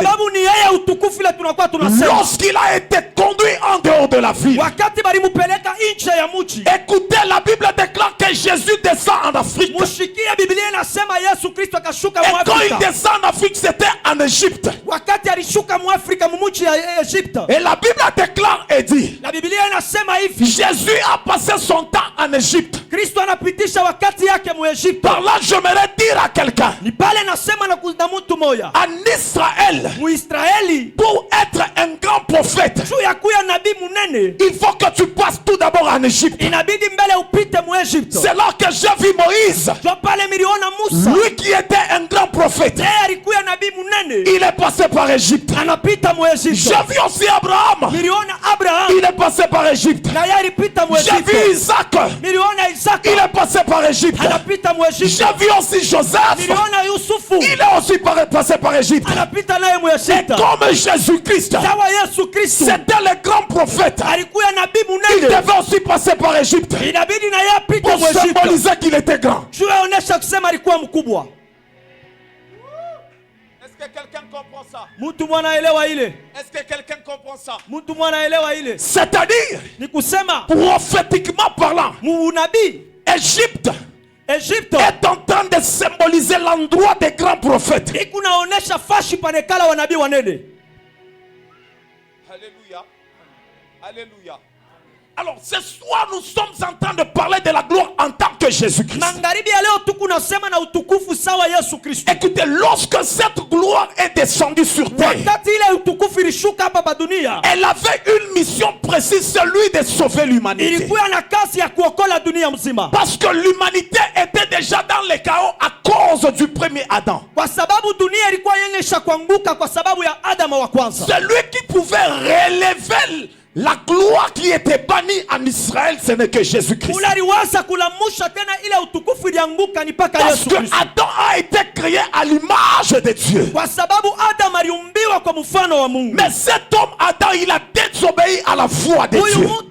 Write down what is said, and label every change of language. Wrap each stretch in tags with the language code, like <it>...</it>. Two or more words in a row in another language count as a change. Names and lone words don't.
<fr>Lorsqu'il a été conduit en dehors de la ville, écoutez, la Bible déclare que Jésus descend en Afrique. Et quand il descend en Afrique, c'était en Égypte. Et la Bible déclare et dit, Jésus a passé son temps en Égypte.</fr> <sw>Kristo anapitisha wakati yake mu Egypte.</sw> <fr>Par là, j'aimerais dire à quelqu'un.</fr> <sw>Ni pale nasema na mtu moja.</sw> <fr>En Israël,</fr> <sw>mu Israeli,</sw> <fr>pour être un grand prophète,</fr> <sw>juu ya kuya nabii munene,</sw> <fr>il faut que tu passes tout d'abord en Égypte.</fr> <sw>Inabidi mbele upite mu Egypte.</sw> <fr>C'est là que j'ai vu Moïse.</fr> <sw>Jo pale miliona Musa.</sw> <fr>Lui qui était un grand prophète.</fr> <sw>Alikuya nabii munene.</sw> <fr>Il est passé par Égypte.</fr> <sw>Anapita mu Egypte.</sw> <fr>J'ai vu aussi Abraham.</fr> <sw>Miliona Abraham.</sw> <fr>Il est passé par Égypte.</fr> <sw>Na yeye alipita mu Egypte.</sw> <fr>J'ai vu Isaac.</fr> <sw>Miliona Isaac.</sw> <fr>Il est passé par Égypte.</fr> <sw>Anapita mu Egypte.</sw> <fr>J'ai vu aussi Joseph.</fr> <sw>Miliona Yusufu.</sw> <fr>Il est aussi passé par Égypte.</fr> <sw>Anapita naye mu Egypte.</sw> <fr>Et comme Jésus-Christ,</fr> <sw>sawa Yesu Kristo,</sw> <fr>c'était le grand prophète.</fr> <sw>alikuya nabii munene.</sw> <fr>Il devait aussi passer par Égypte.</fr> <sw>Inabidi na yeye apite</sw> <fr>Pour</fr> <sw>mu Egypte.</sw> <fr>symboliser qu'il était grand.</fr> <sw>Juu aonesha kusema alikuwa mkubwa.</sw> <fr>Est-ce que quelqu'un comprend ça?</fr> <sw>Mtu mwanaelewa ile?</sw> <fr>Est-ce que quelqu'un comprend ça?</fr> <sw>Mtu mwanaelewa ile?</sw> <fr>C'est-à-dire,</fr> <sw>ni kusema</sw> <fr>prophétiquement parlant,</fr> <sw>unabii,</sw> <fr>Égypte</fr> <sw>Egypte</sw> <fr>est en train de symboliser l'endroit des grands prophètes.</fr> <sw>ikunaonesha fashi panekala wa nabii wanene.</sw> <fr>Alléluia. Alléluia. Alors ce soir nous sommes en train de parler de la gloire en tant que Jésus-Christ.</fr> <sw>Magharibi ya leo tukunasema na utukufu sawa Yesu Kristo.</sw> <fr>Écoutez, lorsque cette gloire est descendue sur terre,</fr> <sw>wakati ile utukufu ilishuka hapa dunia,</sw> <fr>elle avait une mission précise, celui de sauver l'humanité.</fr> <sw>Ilikuwa na kazi ya kuokola dunia mzima.</sw> <fr>Parce que l'humanité était déjà dans le chaos à cause du premier Adam.</fr> <sw>Kwa sababu dunia ilikuwa yenye kuanguka kwa sababu ya Adamu wa kwanza.</sw> <fr>Celui qui pouvait relever la gloire qui était bannie en Israël, ce n'est que Jésus-Christ. Parce que Adam a été créé à l'image de Dieu. Mais cet homme Adam, il a désobéi à la voix de Dieu.</fr>